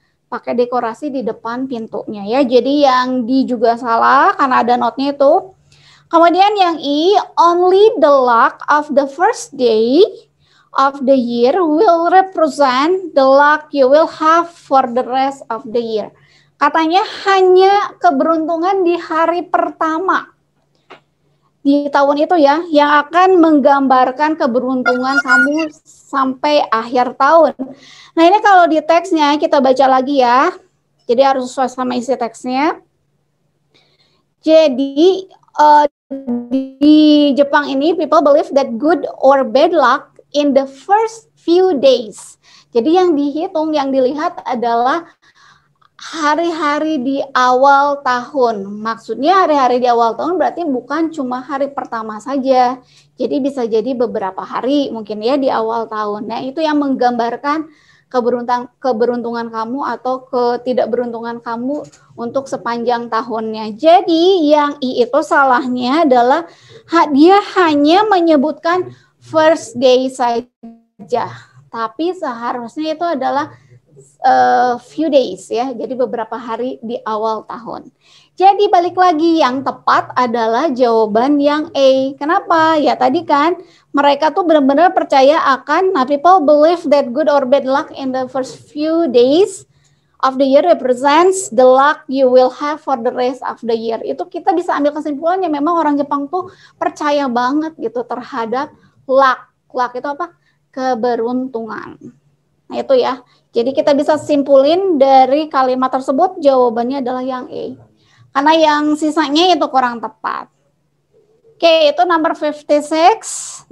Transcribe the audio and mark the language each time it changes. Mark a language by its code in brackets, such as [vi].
[id] Pakai dekorasi di depan pintunya ya. Jadi yang D juga salah karena ada notnya itu. Kemudian yang E, [en] only the luck of the first day of the year will represent the luck you will have for the rest of the year. [id] Katanya hanya keberuntungan di hari pertama di tahun itu ya yang akan menggambarkan keberuntungan kamu sampai akhir tahun. Nah, ini kalau di teksnya kita baca lagi ya. Jadi harus sesuai sama isi teksnya. Jadi di Jepang ini [en] people believe that good or bad luck in the first few days. [id] Jadi yang dihitung, yang dilihat adalah hari-hari di awal tahun. Maksudnya hari-hari di awal tahun berarti bukan cuma hari pertama saja. Jadi bisa jadi beberapa hari mungkin ya di awal tahun. Nah, itu yang menggambarkan keberuntungan kamu atau ketidakberuntungan kamu untuk sepanjang tahunnya. Jadi yang I itu salahnya adalah dia hanya menyebutkan first day saja, tapi seharusnya itu adalah few days ya, jadi beberapa hari di awal tahun. Jadi balik lagi, yang tepat adalah jawaban yang A. Kenapa? Ya tadi kan mereka tuh benar-benar percaya akan, [en] people believe that good or bad luck in the first few days of the year represents the luck you will have for the rest of the year. [id] Itu kita bisa ambil kesimpulannya, memang orang Jepang tuh percaya banget gitu terhadap luck. Luck itu apa? Keberuntungan. Nah itu ya. Jadi kita bisa simpulin dari kalimat tersebut jawabannya adalah yang A. Karena yang sisanya itu kurang tepat. Oke, itu number 56.